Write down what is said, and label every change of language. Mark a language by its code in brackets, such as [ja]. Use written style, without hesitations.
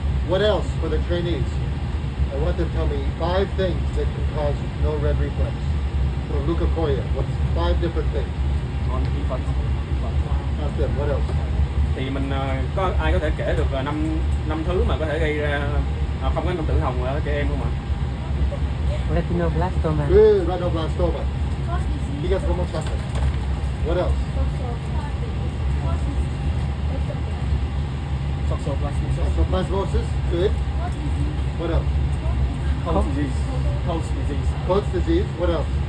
[en] What else for the trainees? I want them to tell me 5 things that can cause no red reflex. For leukocoria, what's 5 different things? On infant. Ask them, what else? [vi] Thì mình có ai có thể kể được năm thứ mà có thể gây ra không có ánh đồng tử hồng ở trẻ em không ạ? [en] Retinoblastoma. Good, rhinoblastoma. He gets one more chocolate. What else? Toxoplasmosis. Toxoplasmosis, good. What else? Cold disease. Cold disease. Coats disease, what else?